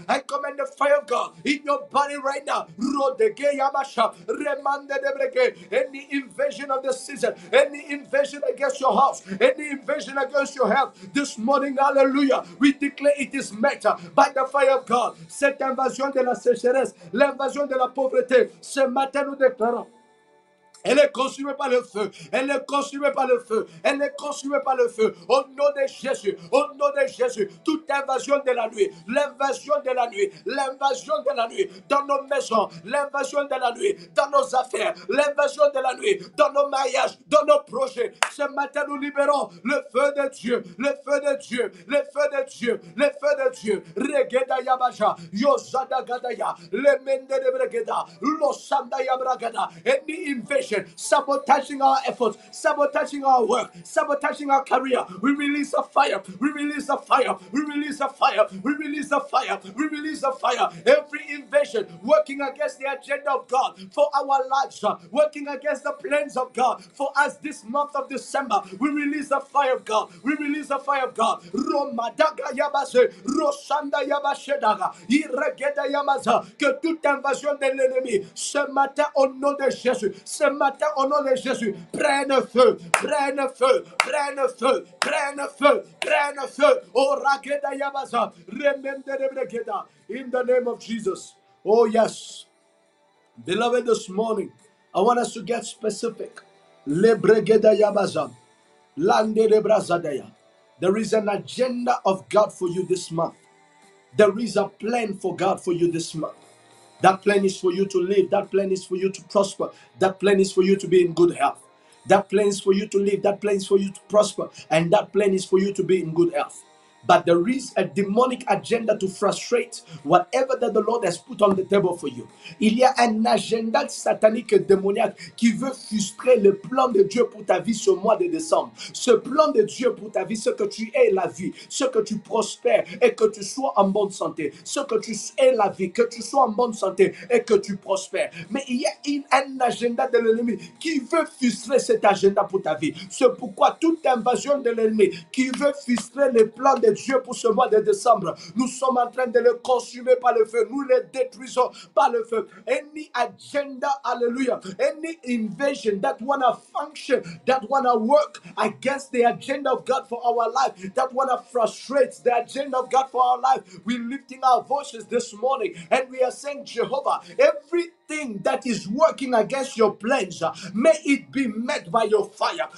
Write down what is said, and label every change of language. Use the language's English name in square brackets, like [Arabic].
[English] I command the fire of God in your body right now. Any invasion of the season, any invasion against your house, any invasion against your health, this morning, hallelujah, we declare it is met by the fire of God. [French] Cette invasion de la sécheresse, l'invasion de la pauvreté, ce matin nous déclarons. Elle est consumée par le feu. Elle est consumée par le feu. Elle est consumée par le feu. Au nom de Jésus. Au nom de Jésus. Toute invasion de la nuit. L'invasion de la nuit. L'invasion de la nuit. Dans nos maisons. L'invasion de la nuit. Dans nos affaires. L'invasion de la nuit. Dans nos mariages. Dans nos projets. Ce matin, nous libérons le feu de Dieu. Le feu de Dieu. Le feu de Dieu. Le feu de Dieu. Regeda Yabaja. Yozada Gadaya. Le Mende de Bregeda. Losanda Yabragada. [English] Any invasion sabotaging our efforts, sabotaging our work, sabotaging our career. We release a fire. We release a fire. We release a fire. We release a fire. We release a fire. Every invasion working against the agenda of God for our lives, working against the plans of God for us this month of December. We release the fire of God. We release the fire of God. Romadaga Yabase, Rosanda Yabashedaga, Iregeda Yamaza, [French] que toute invasion de l'ennemi ce matin au nom de Jésus, ce matin au nom de Jésus, prenne feu, prenne feu, prenne feu, prenne feu, prenne feu. [English] Oh Rageda Yabaza, remember the Bregeda, in the name of Jesus. Oh yes. Beloved, this morning, I want us to get specific. Le Bregeda Yabaza, Lande de Brazadaya. There is an agenda of God for you this month. There is a plan for God for you this month. That plan is for you to live. That plan is for you to prosper. That plan is for you to be in good health. That plan is for you to live. That plan is for you to prosper. And that plan is for you to be in good health. But there is a demonic agenda to frustrate whatever that the Lord has put on the table for you. [French] Il y a un agenda satanique et démoniaque qui veut frustrer le plan de Dieu pour ta vie ce mois de décembre. Ce plan de Dieu pour ta vie, ce que tu aies la vie, ce que tu prospères et que tu sois en bonne santé. Ce que tu aies la vie, que tu sois en bonne santé et que tu prospères. Mais il y a un agenda de l'ennemi qui veut frustrer cet agenda pour ta vie. C'est pourquoi toute invasion de l'ennemi qui veut frustrer les plans de Dieu pour ce mois de décembre, nous sommes en train de le consumer par le feu. Nous le détruisons par le feu. [English] Any agenda, hallelujah, any invasion that wanna function, that wanna work against the agenda of God for our life, that wanna frustrate the agenda of God for our life, we're lifting our voices this morning and we are saying, Jehovah, everything that is working against your plans, may it be met by your fire.